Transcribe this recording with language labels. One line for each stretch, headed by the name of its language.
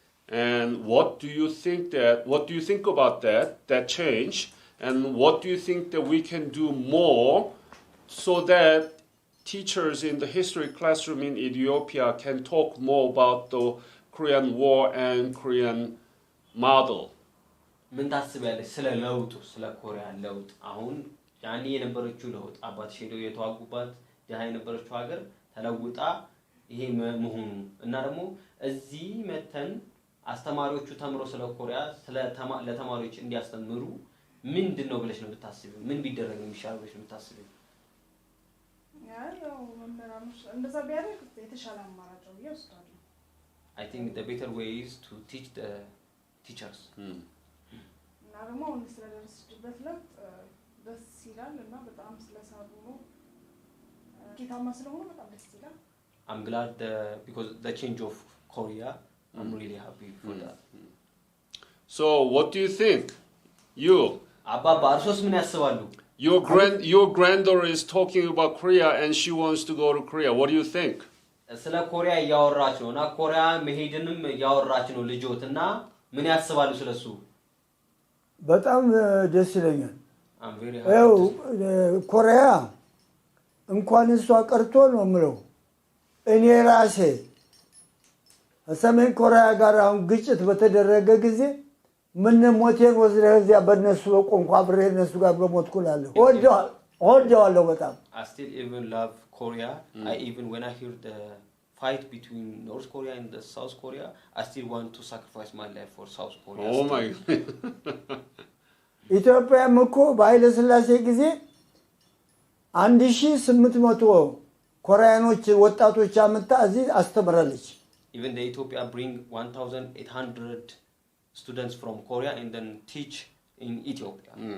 English: And what do you think about that change? And what do you think that we can do more so that teachers in the history classroom in Ethiopia can talk more about the Korean War and Korean model?
Amharic: ምን ታስቢያለሽ ስለ ለውጡ ስለ ኮሪያ ለውጥ? አሁን ያኔ የነበረችው ለውጥ አባትሽ ሄደው የተዋጉባት ደሃ የነበረችው ሀገር ተለውጣ ይሄ መሆኑ እና ደግሞ እዚህ መተን አስተማሪዎቹ ተምሮ ስለ ኮሪያ ለተማሪዎች እንዲያስተምሩ ምንድነው ብለሽ ነው የምታስቢው? ምን ቢደረግ ነው የሚሻለው ብለሽ ነው የምታስቢው? ያው መምህራኖች እንደዛ ቢያደርግ የተሻለ አማራጭ ነው ይወስዳሉ።
English: I think the better way is to teach the teachers.
Amharic: እና ደግሞ አሁን ስለደረሰችበት ለውጥ ደስ ይላል እና በጣም ስለሰሩ ነው ጌታማ ስለሆነ በጣም ደስ ይላል።
English: I'm glad because the change of Korea, I'm really happy for that. So what do you think? You
Amharic: አባባ እርሶስ ምን ያስባሉ?
English: Your granddaughter is talking about Korea and she wants to go to Korea. What do you think?
Amharic: ስለ ኮሪያ ያወራች ነውና ኮሪያ መሄድንም ያወራች ነው ልጆትና ምን ያስባሉ ስለሱ በጣም ደስ ይለኛል
English: I'm very happy
Amharic: ኮሪያ እንኳን እሷ ቀርቶ ነው ምለው እኔ ራሴ ሰሜን ኮሪያ ጋር አሁን ግጭት በተደረገ ጊዜ ምን ሞቴን ወዝረህ እዚያ በእነሱ ቆንቋ አብሬ እነሱ ጋር በሞትኩላለሁ ወደዋለሁ በጣም
English: I still even love Korea. I even when I hear the fight between North Korea and the South Korea, I still want to sacrifice my life for South Korea. Oh my.
Amharic: ኢትዮጵያ ምኮ ባይለ ስላሴ ጊዜ 1800 ኮሪያኖች ወጣቶች አመጣ እዚህ አስተምራለች
English: Even the Ethiopia bring 1800 students from Korea and then teach in Ethiopia.